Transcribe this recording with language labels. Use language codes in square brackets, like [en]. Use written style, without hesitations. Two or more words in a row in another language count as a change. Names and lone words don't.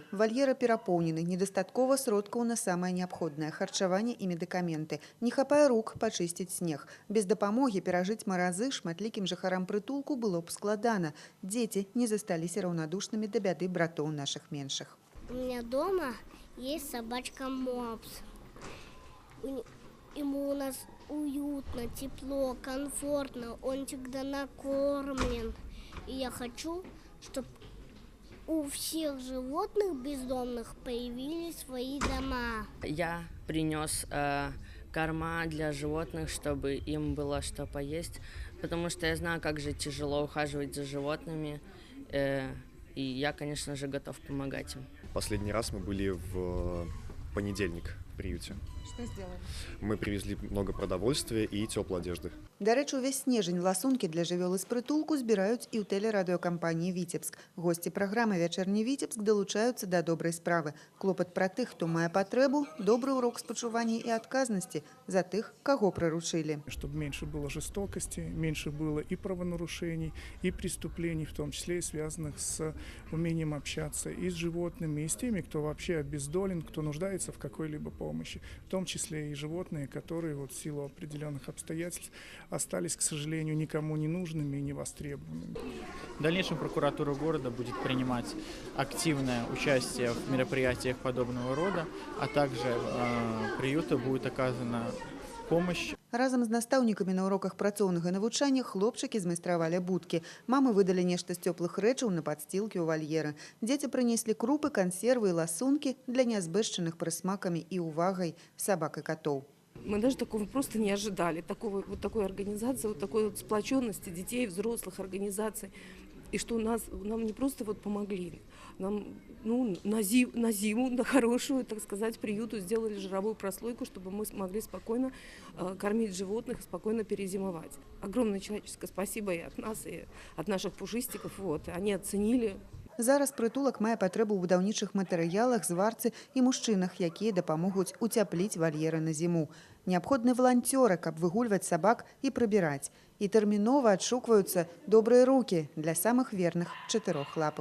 [be] Вальеры перапоўнены, недастаткова сродкаў на самае неабходнае харчаванне і медыкаменты. Не хапае рук пачысціць снег. Без дапамогі перажыць маразы шматлікім жыхарам прытулку было б складана. Дзеці не засталіся раўнадушнымі да бяды братоў нашых меншых. [ru] У меня дома есть собачка Мопс. Ему у нас уютно, тепло, комфортно, он всегда накормлен. И я хочу, чтобы у всех животных бездомных появились свои дома. Я принес корма для животных, чтобы им было что поесть, потому что я знаю, как же тяжело ухаживать за животными, и я, конечно же, готов помогать им. Последний раз мы были в понедельник в приюте. Что сделали? Мы привезли много продовольствия и теплой одежды. [be] Да рэчы, увесь снежень ласункі для жывёлы з прытулку збіраюць і ў тэлерадыёкампаніі «Віцебск». Госці праграмы «Вячэрні Віцебск» далучаюцца да добрай справы. Клопат пра тых, хто мае патрэбу, добры урок спачування і адказнасці за тых, каго прыручылі. [ru] Чтобы меньше было жестокости, меньше было и правонарушений, и преступлений, в том числе и связанных с умением общаться и с животными, и с теми, кто вообще обездолен, кто нуждается в какой-либо помощи. В том числе и животные, которые в силу определенных обстоятельств остались, к сожалению, никому не нужными и не востребованными. В дальнейшем прокуратура города будет принимать активное участие в мероприятиях подобного рода, а также приюту будет оказана помощь. [be] Разам з настаўнікамі на уроках працоўнага навучання хлопчыкі змайстравалі будкі. Мамы выдалі нешта з цёплых рэчаў на падсцілкі ў вальеры. Дзеці прынеслі крупы, кансервы і ласункі для неазбэшчаных прысмакамі і увагай сабак і катоў. [ru] Мы даже такого просто не ожидали, такой организации, такой сплоченности детей, взрослых организаций. И что нам не просто помогли, нам на зиму, на хорошую, так сказать, приюту сделали жировую прослойку, чтобы мы смогли спокойно кормить животных, спокойно перезимовать. Огромное человеческое спасибо и от нас, и от наших пушистиков. Они оценили. [be] Зараз прытулак мае патрэбу ў будаўнічых матэрыялах, зварцы і мужчынах, якія дапамогуць уцяпліць вальеры на зіму. Неабходны валанцёры, каб выгульваць сабак і прыбіраць. І тэрмінова адшукваюцца добрыя рукі для самых верных чатырохлапых.